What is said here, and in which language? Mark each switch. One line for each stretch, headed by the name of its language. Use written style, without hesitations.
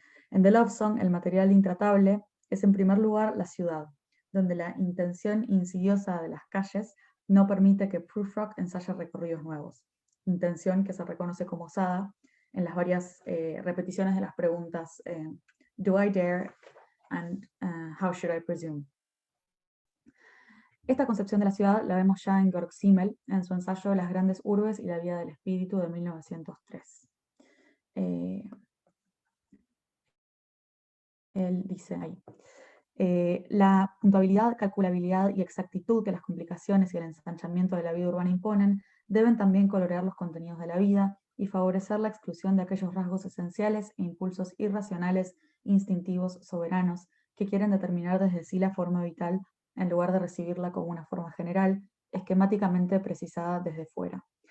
Spanish: En The Love Song, el material intratable es en primer lugar la ciudad, donde la intención insidiosa de las calles no permite que Prufrock ensaye recorridos nuevos, intención que se reconoce como osada en las varias repeticiones de las preguntas
English: Do I dare? And how should I presume?
Spanish: Esta concepción de la ciudad la vemos ya en Georg Simmel, en su ensayo Las grandes urbes y la vida del espíritu de 1903. Él dice ahí, la puntualidad, calculabilidad y exactitud que las complicaciones y el ensanchamiento de la vida urbana imponen deben también colorear los contenidos de la vida y favorecer la exclusión de aquellos rasgos esenciales e impulsos irracionales, instintivos, soberanos, que quieren determinar desde sí la forma vital en lugar de recibirla como una forma general, esquemáticamente precisada desde fuera.